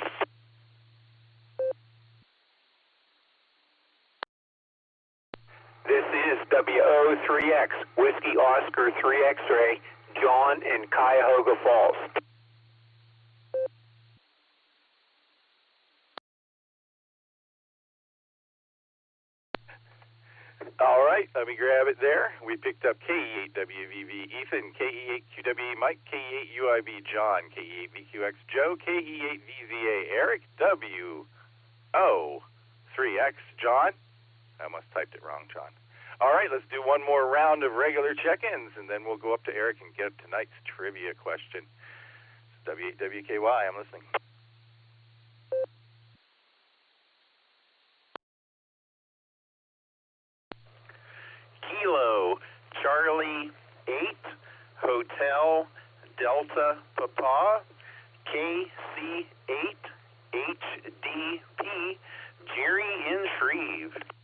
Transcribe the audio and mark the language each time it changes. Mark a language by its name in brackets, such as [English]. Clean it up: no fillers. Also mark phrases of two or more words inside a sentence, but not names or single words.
[English] This is WO3X, Whiskey Oscar 3 X-Ray, John in Cuyahoga Falls. All right, let me grab it there. We picked up KE8WVV Ethan, KE8QW Mike, KE8UIB John, KE8VQX Joe, KE8VZA Eric, WO3X John. I must have typed it wrong, John. All right, let's do one more round of regular check-ins, and then we'll go up to Eric and get tonight's trivia question. W8WKY, I'm listening. Kilo Charlie 8 Hotel Delta Papa KC8 HDP Jerry in Shreve.